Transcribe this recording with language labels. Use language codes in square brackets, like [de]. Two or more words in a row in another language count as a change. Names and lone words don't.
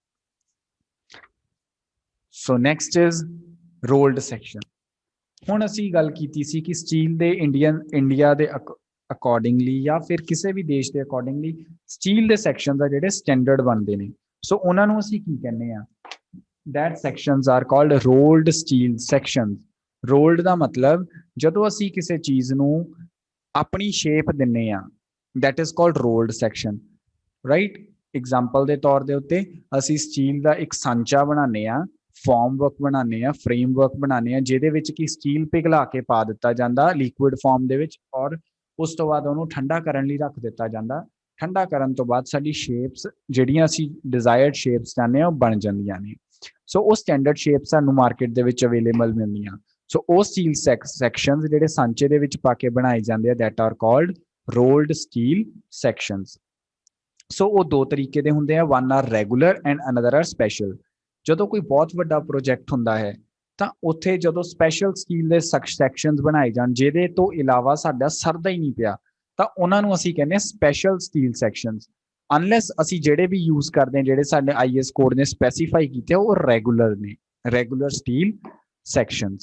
[en] so next is rolled section. [pa] ਹੁਣ ਅਸੀਂ ਗੱਲ ਕੀਤੀ ਸੀ ਕਿ ਸਟੀਲ ਦੇ ਇੰਡੀਆ ਦੇ ਅਕੋਰਡਿੰਗਲੀ ਜਾਂ ਫਿਰ ਕਿਸੇ ਵੀ ਦੇਸ਼ ਦੇ ਅਕੋਰਡਿੰਗਲੀ ਸਟੀਲ ਦੇ ਸੈਕਸ਼ਨਸ ਆ ਜਿਹੜੇ ਸਟੈਂਡਰਡ ਬਣਦੇ ਨੇ। ਸੋ ਉਹਨਾਂ ਨੂੰ ਅਸੀਂ ਕੀ ਕਹਿੰਦੇ ਆ? [en] that sections are called rolled steel sections। [pa] rolled ਦਾ ਮਤਲਬ ਜਦੋਂ ਅਸੀਂ ਕਿਸੇ ਚੀਜ਼ ਨੂੰ ਆਪਣੀ ਸ਼ੇਪ ਦਿੰਨੇ ਆ, [en] that is called rolled section, right? [pa] ਐਗਜ਼ਾਮਪਲ ਦੇ ਤੌਰ ਦੇ ਉੱਤੇ ਅਸੀਂ ਸਟੀਲ ਦਾ ਇੱਕ ਸਾਂਚਾ ਬਣਾਉਂਦੇ ਆ, [en] form work [pa] ਬਣਾਉਂਦੇ ਆ, [en] frame work [pa] ਬਣਾਉਂਦੇ ਆ ਜਿਹਦੇ ਵਿੱਚ ਕਿ ਸਟੀਲ ਪਿਘਲਾ ਕੇ ਪਾ ਦਿੱਤਾ ਜਾਂਦਾ [en] liquid form [pa] ਦੇ ਵਿੱਚ, ਔਰ ਉਸ ਤੋਂ ਬਾਅਦ ਉਹਨੂੰ ਠੰਡਾ ਕਰਨ ਲਈ ਰੱਖ ਦਿੱਤਾ ਜਾਂਦਾ। ਠੰਡਾ ਕਰਨ ਤੋਂ ਬਾਅਦ ਸਾਡੀ ਸ਼ੇਪਸ ਜਿਹੜੀਆਂ ਅਸੀਂ [en] desired shapes [pa] ਚਾਹੁੰਦੇ ਆ ਉਹ ਬਣ ਜਾਂਦੀਆਂ ਨੇ। ਸੋ ਉਹ [en] standard shape [pa] ਸਾਨੂੰ ਮਾਰਕੀਟ ਦੇ ਵਿੱਚ ਅਵੇਲੇਬਲ ਮਿਲਦੀਆਂ। ਸੋ ਉਹ [en] steel sections [pa] ਜਿਹੜੇ ਸਾਂਚੇ ਦੇ ਵਿੱਚ ਪਾ ਕੇ ਬਣਾਏ ਜਾਂਦੇ ਆ [en] that are called rolled steel sections। [pa] ਸੋ ਉਹ ਦੋ ਤਰੀਕੇ ਦੇ ਹੁੰਦੇ ਆ, [en] one are regular and another are special। [pa] ਜਦੋਂ ਕੋਈ ਬਹੁਤ ਵੱਡਾ ਪ੍ਰੋਜੈਕਟ ਹੁੰਦਾ ਹੈ ਤਾਂ ਉੱਥੇ ਜਦੋਂ [en] special steel [pa] ਦੇ ਸੈਕਸ਼ਨਸ ਬਣਾਏ ਜਾਣ ਜਿਹਦੇ ਤੋਂ ਇਲਾਵਾ ਸਾਡਾ ਸਰਦਾ ਹੀ ਨਹੀਂ ਪਿਆ ਤਾਂ ਉਹਨਾਂ ਨੂੰ ਅਸੀਂ ਕਹਿੰਦੇ ਆ [en] special steel sections. [pa] ਅਨਲੈਸ ਅਸੀਂ ਜਿਹੜੇ ਵੀ ਯੂਜ਼ ਕਰਦੇ ਹਾਂ, ਜਿਹੜੇ ਸਾਡੇ [en] IS code [pa] ਨੇ ਸਪੈਸੀਫਾਈ ਕੀਤੇ ਉਹ ਰੈਗੂਲਰ ਨੇ, [en] regular steel sections.